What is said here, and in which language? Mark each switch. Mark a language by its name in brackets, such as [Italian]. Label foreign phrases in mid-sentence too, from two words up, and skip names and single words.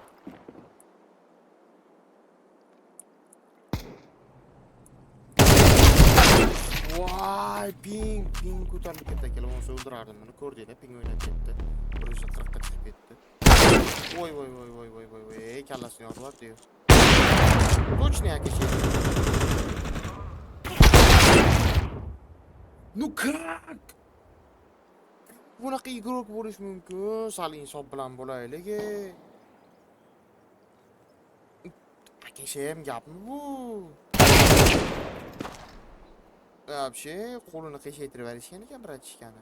[Uzbek] Voy, ping ko'tarilib ketdi akalar. Bo'lmasa o'ldirardim buni. Ko'rdinglar, ping o'ynab ketdi. 140 ga chiqib ketdi. Voy, kallasini yorib yubordi-yu. Точно aka şey. [Russian] Ну как? [Uzbek] Bunaqa ig'roq bo'lish mumkin. Sal insof bilan bo'laylik. Aka shem gapmi bu? Вообще, qo'lini qiyshaytirib berishgan ekan bratishkani.